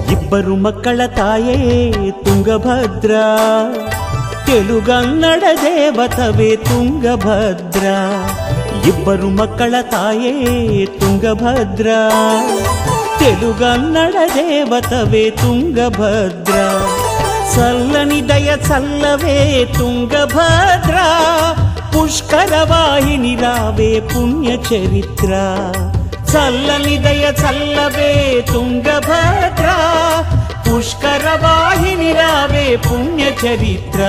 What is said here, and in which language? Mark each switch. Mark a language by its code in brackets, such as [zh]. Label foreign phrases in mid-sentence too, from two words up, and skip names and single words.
[kn] ಇಬ್ಬರು ಮಕ್ಕಳ ತಾಯೇ ತುಂಗಭದ್ರ, ತೆಲುಗನ್ನಡ ದೇವತವೇ ತುಂಗಭದ್ರ. ಇಬ್ಬರು ಮಕ್ಕಳ ತಾಯೇ ತುಂಗಭದ್ರ, [te] తెలుగన్నడ దేవతవే తుంగభద్ర. చల్లని దయ చల్లవే తుంగభద్ర, పుష్కర వాహిని రావే పుణ్య చరిత్ర. చల్లని దయ చల్లవే తుంగభద్ర, పుష్కర వాహిని రావే పుణ్య చరిత్ర.